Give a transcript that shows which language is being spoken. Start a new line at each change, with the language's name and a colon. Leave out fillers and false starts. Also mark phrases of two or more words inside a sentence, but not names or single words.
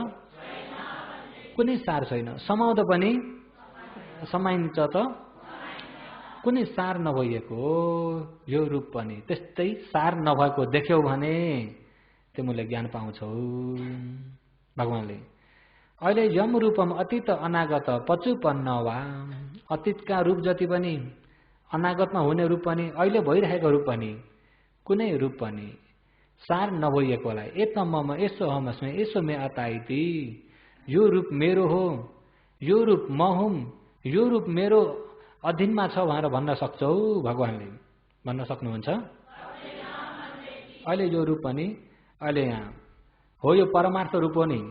Nepali: कुनै सार छैन। समाउँदा पनि समाइन्छ त? कुनै सार नभइएको यो रूप पनि त्यस्तै सार नभएको देख्यौ भने तिमीले ज्ञान पाउँछौ भगवानले। अहिले
Pali: यम रूपम अतीत अनागत पचुपन्न वा,
Nepali: अतीतका रूप जति पनि अनागतमा हुने रूप पनि अहिले भइरहेको रूप पनि कुनै रूप पनि सार नभइएकोलाई
Pali: एत मम यसो हमस्मे यसो मे अताइति,
Nepali: यो रूप मेरो हो, यो रूप म हुँ, यो रूप मेरो अधीनमा छ भनेर भन्न सक्छौ भगवानले? भन्न सक्नुहुन्छ? अहिले यो रूप पनि अहिले यहाँ हो, यो परमार्थ रूप हो नि।